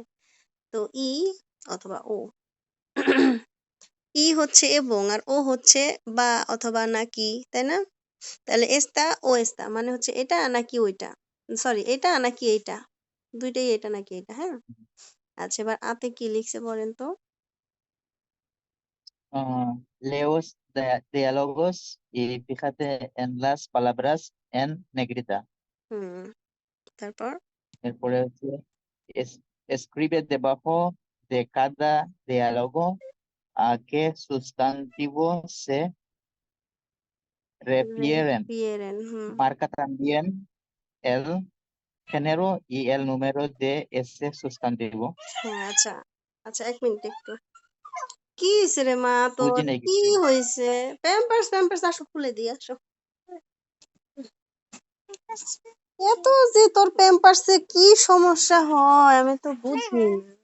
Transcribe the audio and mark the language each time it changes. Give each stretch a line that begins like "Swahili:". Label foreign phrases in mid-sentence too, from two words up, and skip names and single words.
Bangla: তো ই অথবা ও। ই হচ্ছে এবং আর ও হচ্ছে বা অথবা নাকি, তাই না? তাহলে এস্তা ও এস্তা মানে হচ্ছে এটা নাকি ওইটা। সরি, এটা নাকি এইটা। দুইটাই এটা নাকি এটা, হ্যাঁ? আচ্ছা, এবার আতে কি লিখছে বলেন তো?
Spanish: leos diálogos y fíjate en las palabras en negrita.
Bangla: হুম, তারপর? এরপরে হচ্ছে
Spanish: escribe debajo de cada diálogo a qué sustantivo se refieren.
Bangla: রেফিয়েরেন, হুম।
Spanish: Marca también el género y el número de ese sustantivo.
Bangla: হ্যাঁ, আচ্ছা। আচ্ছা, ১ মিনিট একটু। কি হইছে রে মা বুঝি তোর? নাই কি কিছু। হইছে? প্যাম্পার্স আসো খুলে দিই, আসো। এত যে তোর প্যাম্পার্সে কি সমস্যা হয় আমি তো বুঝি না।